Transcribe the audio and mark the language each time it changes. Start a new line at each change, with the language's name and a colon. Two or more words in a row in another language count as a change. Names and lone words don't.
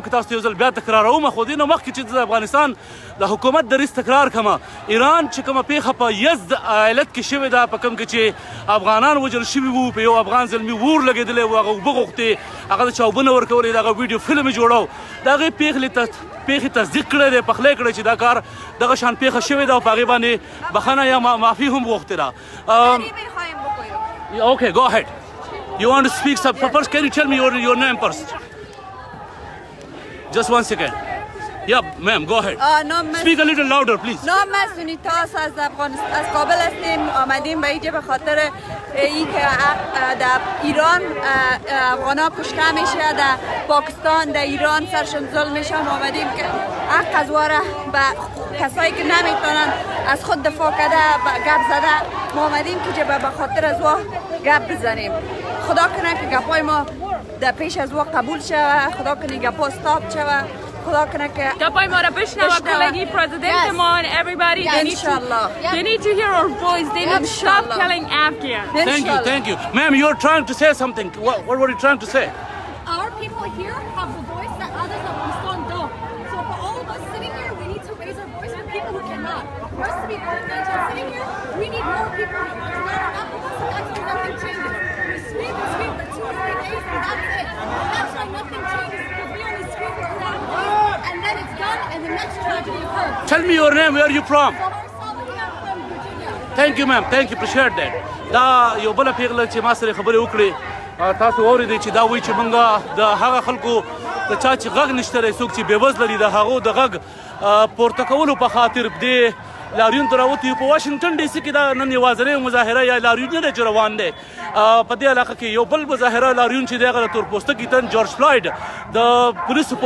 Pashto: کې تاسو ته یو ځل بیا تکراروم خو دې نه مخکې چې د افغانستان د حکومت دریځ تکرار کړمه ایران چې کومه پیښه په یزد ایالت کې شوې ده په کوم کې چې افغانان وژل شوي وو په یو افغان زلمي اور لګېدلی و هغه اوبه غوښتې هغه د چاوبونه ورکولې د هغه ویډیو فلم یې جوړو د هغې پیښې تصدیق کړی دی پخلی کړی چې دا کار دغه شان پیښه شوې ده او په هغې باندې بخښنه یا معافي هم غوښتې ده
English: Okay, go ahead. You want to speak some first? Can you tell me your name first? Just 1 second. Yeah, ma'am, go ahead. Speak a little louder, please.
Persian: نام من سونیتاس از کابل هستیم آمدیم به اینجا به خاطر ای که در ایران افغانا کشته میشه در پاکستان در ایران سرشون ظلم میشه آمدیم که حق از واره به کسایی که نمیتونن از خود دفاع کرده گپ زده ما آمدیم که به خاطر از واه گپ بزنیم خدا کنه که گپای ما در پیش از واه قبول شوه خدا کنه گپا استاب شوه خدا کنه که گپای ما را بشنوه کلگی پرزیدنت ما
English: and everybody they need to hear our voice they need to stop killing Afghans. Thank you. Ma'am, you're trying to say something. What were you trying to say? Our people here have the voice that others of Pakistan don't. So for all of us sitting here, we need to raise our voice for people who cannot. For us to be organized and sitting here, we need more people to line up with us, and that's why nothing changes. We scream and scream for 2 or 3 days, and that's it. That's why nothing changes, because we only scream for 1 day, and then it's done, and the next tragedy occurs. Tell me your name. Where are you from? So we're solid here from Virginia. Thank you, ma'am. Thank you. Appreciate that.
Pashto: دا یو بله پیغله چې ما سره خبرې وکړې تاسو واورېدئ چې دا وایي چې موږ د هغه خلکو د چا چې غږ نشته دی څوک چې بېوزله دي د هغو د غږ پورته کولو په خاطر دې لاریون ته راوتي یو په واشنګټن ډي سي کې دا نن یوازینۍ مظاهره یا لاریون نه دی چې روان دی په دې علاقه کې یو بل مظاهره لاریون چې دی هغه د تورپوستکي تن جورج فلایډ د پولیسو په